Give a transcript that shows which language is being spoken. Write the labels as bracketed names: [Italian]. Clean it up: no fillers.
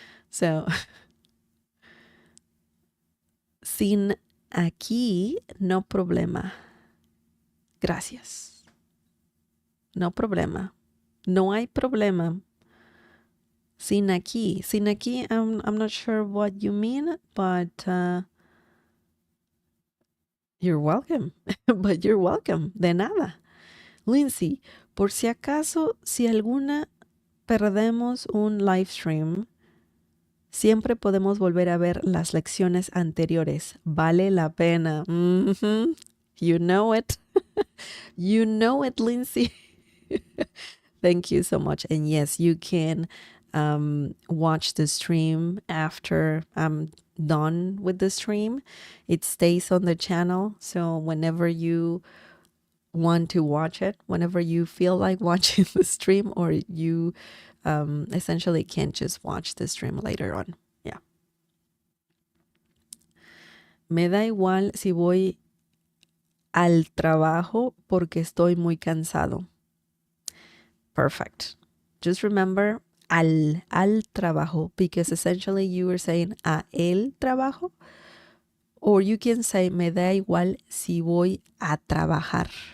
[Spanish] So, sin aquí, no problema. Gracias. No problema. No hay problema. Sin aquí. Sin aquí, [English] I'm not sure what you mean, but you're welcome. But you're welcome. [Spanish] De nada. Lindsay, por si acaso, si alguna perdemos un live stream, siempre podemos volver a ver las lecciones anteriores. Vale la pena. [English] Mm-hmm. You know it. You know it, Lindsay. Thank you so much. And yes, you can watch the stream after I'm done with the stream. It stays on the channel. So whenever you want to watch it, whenever you feel like watching the stream, or you essentially can't just watch the stream later on. Yeah. [Spanish] Me da igual si voy al trabajo porque estoy muy cansado. [English] Perfect. Just remember [Spanish] al trabajo, [English] because essentially you were saying [Spanish] a el trabajo, [English] or you can say [Spanish] me da igual si voy a trabajar.